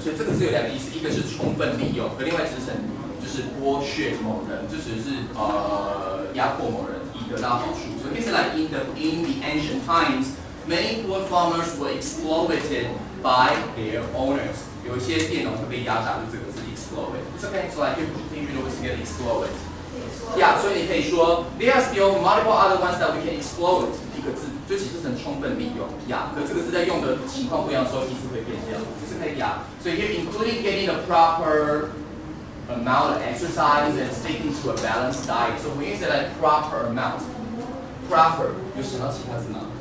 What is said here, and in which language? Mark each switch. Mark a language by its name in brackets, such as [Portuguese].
[Chinese] 所以这个字有两个意思，一个是充分利用，和另外解释成就是剥削某人，就只是压迫某人以得到好处。 [English] So it's like in the ancient times, many poor farmers were exploited by their owners. [Chinese] 有一些佃农会被压榨，就这个字 exploit. [English] It's okay, so like you can always get exploit. Yeah, [Chinese] 所以你可以说 [English] there are still multiple other ones that we can exploit. [Chinese] 一个字就解释成充分利用。Yeah, 可这个字在用的情况不一样的时候，意思会变掉。 [English] It's okay, yeah. So here including getting the proper amount of exercise and sticking to a balanced diet. So when you say like proper amount, proper [Chinese] 有想到其他字吗？